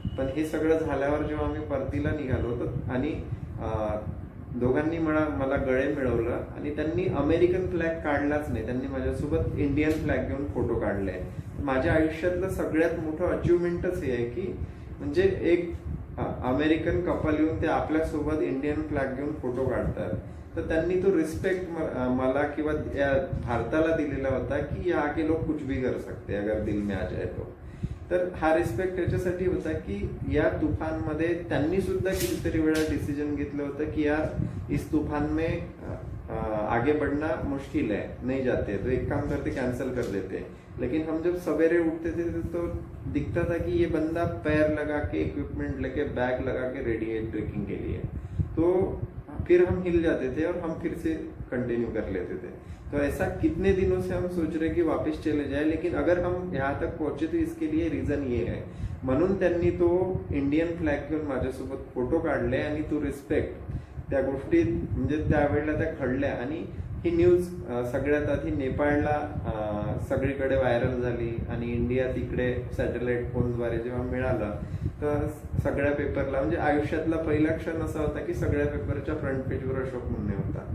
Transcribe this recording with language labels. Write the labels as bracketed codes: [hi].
[mr] पण हे सगळं झाल्यावर जेव्हा आम्ही परतीला निघालो होतो आणि दोघांनी मला गळे मिळवलं आणि त्यांनी अमेरिकन फ्लॅग काढलाच नाही, त्यांनी माझ्यासोबत इंडियन फ्लॅग घेऊन फोटो काढले. माझ्या आयुष्यातलं सगळ्यात मोठं अचिव्हमेंटच हे आहे की म्हणजे एक अमेरिकन कपल येऊन ते आपल्यासोबत इंडियन फ्लॅग घेऊन फोटो काढतात. तर त्यांनी तो रिस्पेक्ट मला किंवा या भारताला दिलेला होता की [hi] यहाँ के लोग कुछ भी कर सकते अगर दिल में आ जाए तो. [mr] तर हा रिस्पेक्ट याच्यासाठी होता की या तुफानमध्ये त्यांनी सुद्धा कितीतरी वेळा डिसिजन घेतलं होतं की [hi] यार इस तूफान में आगे बढ़ना मुश्किल है, नहीं जाते, तो एक काम करते कैंसिल कर देते. लेकिन हम जब सवेरे उठते थे तो दिखता था कि ये बंदा पैर लगा के इक्विपमेंट लेके बैग लगा के रेडी है ट्रेकिंग के लिए. तो फिर हम हिल जाते थे और हम फिर से कंटिन्यू कर लेते थे. तो ऐसा कितने दिनों से हम सोच रहे कि वापस चले जाए, लेकिन अगर हम यहाँ तक पहुंचे तो इसके लिए रीजन ये है. [mr] म्हणून त्यांनी तो इंडियन फ्लॅग घेऊन माझ्यासोबत फोटो काढले आणि तो रिस्पेक्ट त्या गोष्टी म्हणजे त्यावेळेला त्या घडल्या. आणि ही न्यूज सगळ्यात आधी नेपाळला सगळीकडे व्हायरल झाली आणि इंडिया तिकडे सॅटेलाइट फोनद्वारे जेव्हा मिळालं तर सगळ्या पेपरला, म्हणजे आयुष्यातला पहिला क्षण असा होता की सगळ्या पेपरच्या फ्रंट पेजवर अशोक मुन्ने होता.